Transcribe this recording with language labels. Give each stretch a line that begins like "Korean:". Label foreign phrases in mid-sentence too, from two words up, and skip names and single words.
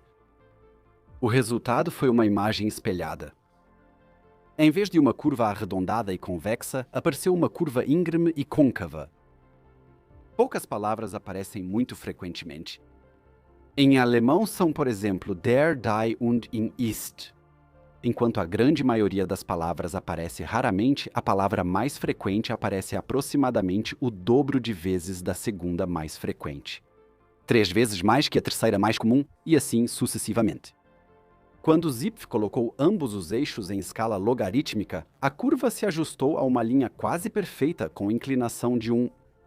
Portuguese: O resultado foi uma imagem espelhada. Em vez de uma curva arredondada e convexa, apareceu uma curva íngreme e côncava. Poucas palavras aparecem muito frequentemente. Em alemão são, por exemplo,
German: der, die und in ist.
Portuguese: Enquanto a grande maioria das palavras aparece raramente, a palavra mais frequente aparece aproximadamente o dobro de vezes da segunda mais frequente. 3 vezes mais que a terceira mais comum, e assim sucessivamente. Quando Zipf colocou ambos os eixos em escala logarítmica, a curva se ajustou a uma linha quase perfeita com inclinação de 1.